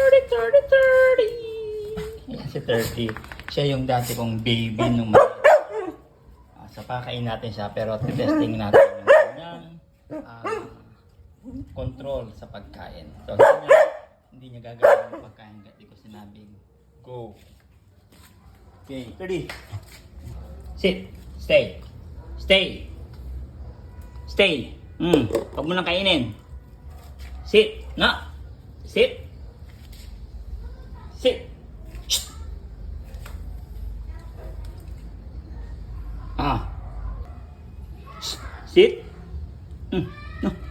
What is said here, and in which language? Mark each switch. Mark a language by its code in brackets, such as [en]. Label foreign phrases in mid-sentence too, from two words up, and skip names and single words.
[tl] Yan si 30. Siya yung dati kong baby nung so pakain natin siya pero testing natin yung kanyang control sa pagkain. So hindi niya gagawin yung pagkain kasi ko sinabing go. [en] Okay, 30. Sit. Stay. Stay. Stay. [tl] Huwag mo lang kainin. [en] Sit. Na. Sit. Sit. Shh. Sit. No.